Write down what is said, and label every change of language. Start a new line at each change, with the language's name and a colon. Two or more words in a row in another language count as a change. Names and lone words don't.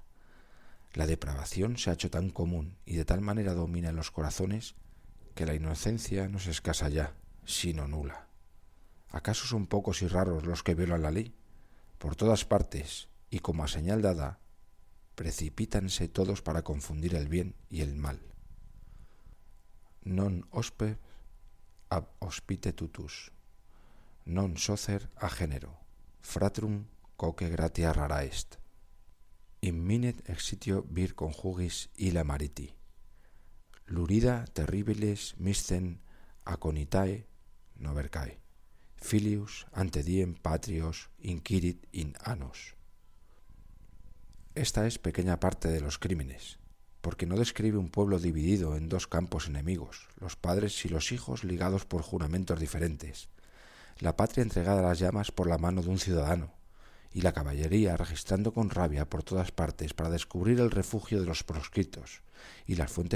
Spanish: La depravación se ha hecho tan común y de tal manera domina en los corazones que la inocencia no es escasa ya, sino nula. ¿Acaso son pocos y raros los que violan la ley? Por todas partes, y como a señal dada, precipítanse todos para confundir el bien y el mal.
Latin: Non hospes ab hospite tutus, non socer a género, fratrum quoque gratia rara est. Imminet exitio vir conjugis illa mariti. Lurida terribiles miscen aconitae novercae. Filius ante diem patrios inquirit in annos.
Spanish: Esta es pequeña parte de los crímenes, porque no describe un pueblo dividido en dos campos enemigos, los padres y los hijos ligados por juramentos diferentes, la patria entregada a las llamas por la mano de un ciudadano, y la caballería registrando con rabia por todas partes para descubrir el refugio de los proscritos, y las fuentes